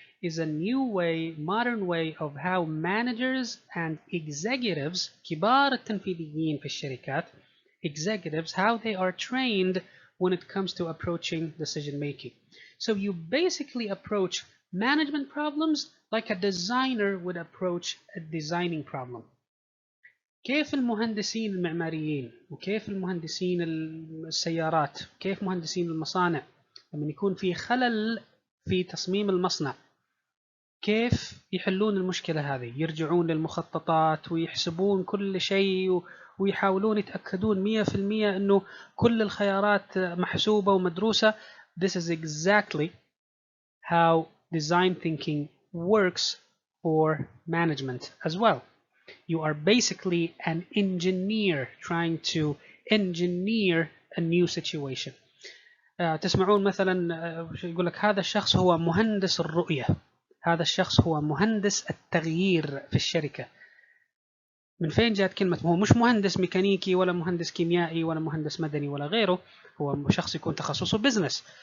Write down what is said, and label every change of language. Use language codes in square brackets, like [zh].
[en] is a new way, modern way of how managers and executives, [ar] كبار التنفيذيين في الشركات, [en] executives, how they are trained when it comes to approaching decision making. So you basically approach management problems like a designer would approach a designing problem. [ar] كيف المهندسين المعماريين وكيف المهندسين السيارات كيف مهندسين المصانع لما يكون في خلل في تصميم المصنع كيف يحلون المشكلة هذه؟ يرجعون للمخططات ويحسبون كل شيء ويحاولون يتأكدون 100% أنه كل الخيارات محسوبة ومدروسة. [en] This is exactly how design thinking works for management as well. You are basically an engineer trying to engineer a new situation. [ar] تسمعون مثلا يقول لك هذا الشخص هو مهندس الرؤية، هذا الشخص هو مهندس التغيير في الشركة. من فين جاءت كلمة؟ هو مش مهندس ميكانيكي ولا مهندس كيميائي ولا مهندس مدني ولا غيره، هو شخص يكون تخصصه بزنس.